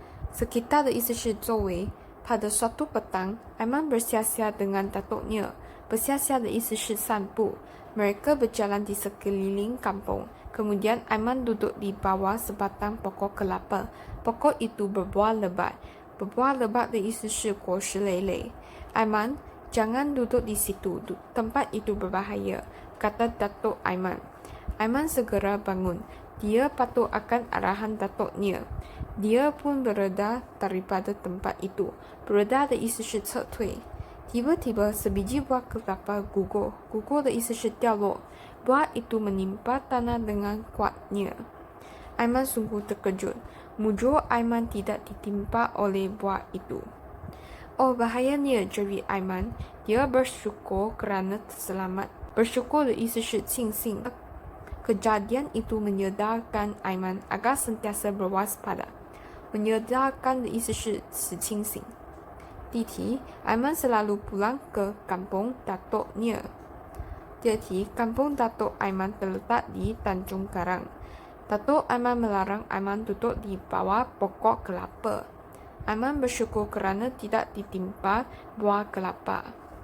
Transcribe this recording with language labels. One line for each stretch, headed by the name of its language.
Chinese: Sekitar 的意思是周围.
Malay: Pada suatu petang, Aiman bersiar-siar dengan datuknya. Bersiar-siar
Chinese: 的意思是散步.
Malay: Mereka berjalan di sekeliling kampung. Kemudian Aiman duduk di bawah sebatang pokok kelapa. Pokok itu berbuah lebat. Berbuah lebat
Chinese: 的意思是果实累累.
Malay: Aiman, jangan duduk di situ. Tempat itu berbahaya, kata Datuk Aiman. Aiman segera bangun. Dia patuh akan arahan datuknya. Dia pun bereda daripada tempat itu.
Chinese: Bereda 的意思是撤退.
Malay: Tiba-tiba sebiji buah kelapa gugur.
Chinese: Gugur 的意思是掉落.
Malay: Buah itu menimpa tanah dengan kuatnya. Aiman sungguh terkejut. Mujur Aiman tidak ditimpa oleh buah itu. Oh, bahayanya, jerit Aiman. Dia bersyukur kerana selamat. Bersyukur
Chinese: 的意思是庆幸.
Malay: Kejadian itu menyedarkan Aiman agar sentiasa berwaspada.
Chinese: Menyedarkan 的意思是使清醒.
Malay: Aiman selalu pulang ke kampung datuknya. Dia题, Kampung Datuk Aiman terletak di Tanjung Karang. Datuk Aiman melarang Aiman duduk di bawah pokok kelapa. Aiman bersyukur kerana tidak ditimpa buah kelapa.